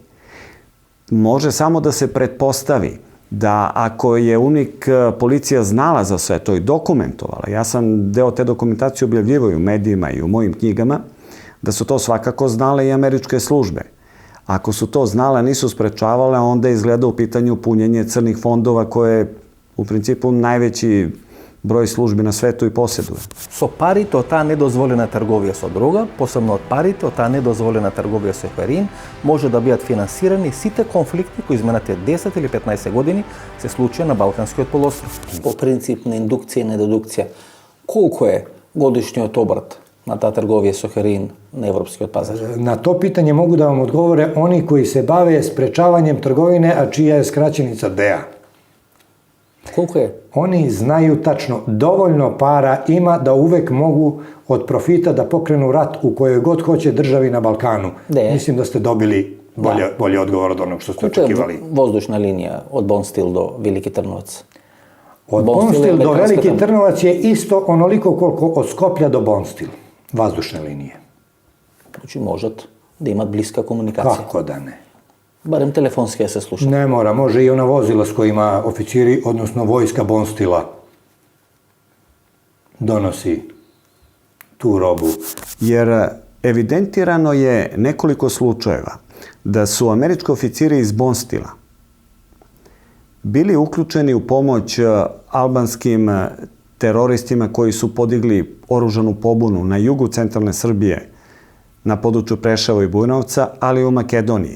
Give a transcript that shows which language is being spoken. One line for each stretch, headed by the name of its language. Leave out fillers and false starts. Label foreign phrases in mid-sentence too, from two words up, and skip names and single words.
Serbian: Može samo da se pretpostavi da ako je UNMIK policija znala za sve to i dokumentovala, ja sam deo te dokumentacije objavljivao u medijima i u mojim knjigama, da su to svakako znale i američke službe. Ako su to znale, nisu sprečavale, onda izgleda u pitanju punjenje crnih fondova koje je u principu najveći broj službi na svetu i posjeduje.
Macedonian: Со парите од таа недозволена трговија со дрога, посебно од парите од таа недозволена трговија со хероин, може да бидат финансирани сите конфликти кои изминатите 10 или 15 години се случија на Балканскиот полуостров. По принцип на индукција и на дедукција, колку е годишниот обрт на таа трговија со хероин на европскиот пазар?
Serbian: Na to pitanje mogu da vam odgovore oni koji se bave sprečavanjem trgovine, a čija je skraćenica DEA.
Macedonian: Колку е?
Serbian: Oni znaju tačno, dovoljno para ima da uvek mogu od profita da pokrenu rat u kojoj god hoće državi na Balkanu. Mislim da ste dobili bolji odgovor od onog što ste očekivali.
Macedonian: Колку е воздушна линија од Бонстил до Велики Трноваc?
Serbian: Od Bonstil do Veliki Trnovac je isto onoliko koliko od Skoplja do Bonstil, vazdušne linije.
Macedonian: Значи можат да имат блиска комуникација.
Serbian: Kako da ne?
Macedonian: Барем телефонски да се слуша.
Serbian: Ne mora, može i ona vozila s kojima oficiri, odnosno vojska Bonstila donosi tu robu. Jer evidentirano je nekoliko slučajeva da su američki oficiri iz Bonstila bili uključeni u pomoć albanskim teroristima koji su podigli oružanu pobunu na jugu centralne Srbije, na području Preševa i Bujanovca, ali i u Makedoniji.